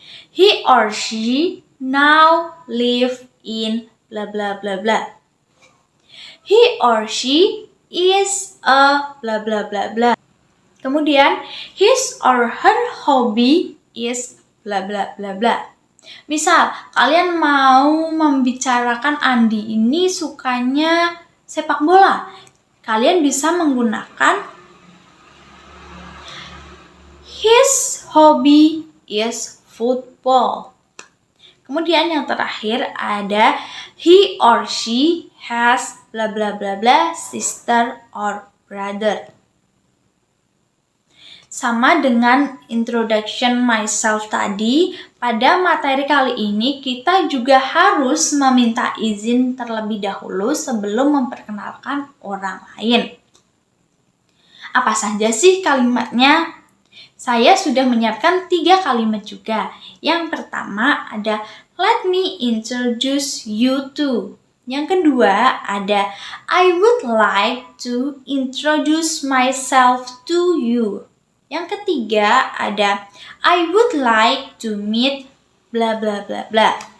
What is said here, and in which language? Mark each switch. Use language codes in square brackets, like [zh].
[en] He or she now live in bla bla bla bla. He or she is a bla bla bla bla. Kemudian, his or her hobby is bla bla bla bla. [id] Misal, kalian mau membicarakan Andi ini sukanya sepak bola. Kalian bisa menggunakan [en] his hobby is football. [id] Kemudian yang terakhir ada [en] he or she has bla bla bla bla sister or brother. [id] Sama dengan introduction myself tadi, pada materi kali ini kita juga harus meminta izin terlebih dahulu sebelum memperkenalkan orang lain. Apa saja sih kalimatnya? Saya sudah menyiapkan 3 kalimat juga. Yang pertama ada [en] let me introduce you to. [id] Yang kedua ada [en] I would like to introduce myself to you. [id] Yang ketiga ada [en] I would like to meet bla bla bla bla.